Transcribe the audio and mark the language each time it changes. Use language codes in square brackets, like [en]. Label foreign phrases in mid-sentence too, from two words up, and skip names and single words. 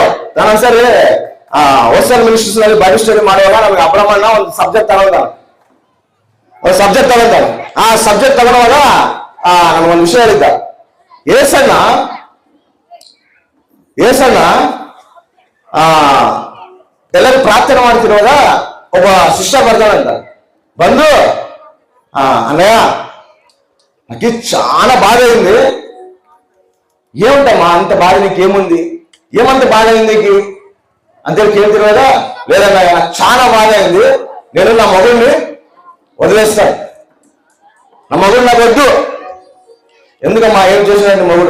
[kn] ನಾನು ಸರಿ ಹೋಸ್ಟೆಲ್ ಮಿನಿಸ್ಟ್ರೀಸ್ ನಲ್ಲಿ ಬೈಬಲ್ ಸ್ಟಡಿ ಮಾಡುವಾಗ ನಮಗೆ ಅಬ್ರಹ್ಮಣ್ಣ ಒಂದು ಸಬ್ಜೆಕ್ಟ್ ತಗೊಂಡ ಆ ಸಬ್ಜೆಕ್ಟ್ ತಗೊಳುವಾಗ ನಮಗೊಂದು ವಿಷಯ ಹೇಳಿದ್ದ. ಏಸಣ್ಣ ಎಲ್ಲರೂ ಪ್ರಾರ್ಥನೆ ಮಾಡ್ತಿರುವಾಗ ಒಬ್ಬ ಶಿಷ್ಯ ಬರ್ತಾನಂತ. [te] ಬಂದು ಅన్నయ్య నాకు చాలా బాధ అయింది. ఏముంటమ్మా అంత బాధ నీకు ఏముంది? ఏమంత బాధ అయింది నీకు అంతే కేಳ್ತಿರುವಾಗ, లేదన్నయ్య నాకు చాలా బాధ అయింది, నేను నా మగుడిని వదిలేస్తాను. నా మగుడు నాకు వద్దు. ఎందుకమ్మా, ఏం చేసినాడు మగుడు?